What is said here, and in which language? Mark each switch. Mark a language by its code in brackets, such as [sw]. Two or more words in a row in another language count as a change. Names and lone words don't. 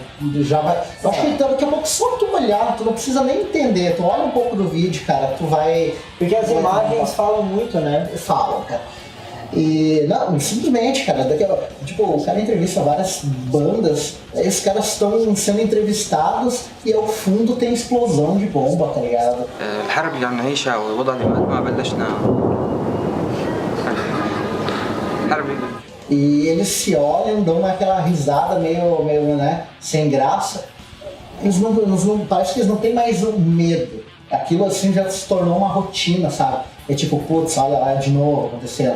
[pt] Eu acho que então, daqui a pouco só tu olhar, tu não precisa nem entender, tu olha um pouco do vídeo, cara, tu vai. Porque as imagens falam muito, né? Falam, cara. E não, simplesmente, cara, tipo, o cara entrevista várias bandas, esses caras estão sendo entrevistados e ao fundo tem explosão de bomba, tá ligado? [ar] الحرب اللي عم نعيشها والوضع اللي ما بلشنا [pt] E eles se olham, dão aquela risada meio né, sem graça. Eles não, parece que eles não têm mais o medo. Aquilo assim já se tornou uma rotina, sabe? É tipo, putz, olha lá de novo acontecendo.